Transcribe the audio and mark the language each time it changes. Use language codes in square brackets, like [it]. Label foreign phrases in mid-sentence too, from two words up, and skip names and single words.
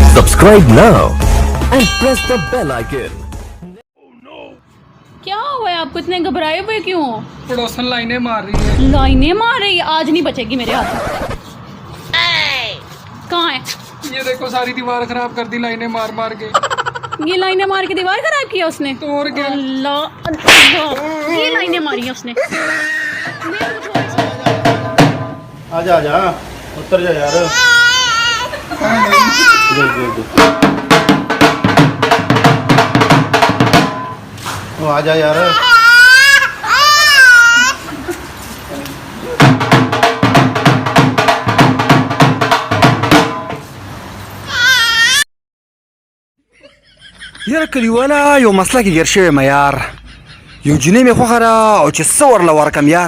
[en] Subscribe now and press the bell icon. [ur] کیا ہوا ہے آپ کو اتنے گھبرائے ہوئے کیوں ہو? پڑوسن لائنیں مار رہی ہے. لائنیں مار رہی ہے؟ آج نہیں بچے گی میرے ہاتھ۔ کہاں ہے? یہ دیکھو ساری دیوار خراب کر دی لائنیں مار مار کے. یہ لائنیں مار کے دیوار خراب کیا اس نے? تو اور کیا? اللہ اللہ، یہ لائنیں ماری ہے اس نے. آجا آجا اتر جا یار. وہ آجا یار. [ps] یاره کلیواله یو مسله کې ګیر شوی یم یار. یو جنۍ مې خوښه ده او چې څه ورله ورکم یار.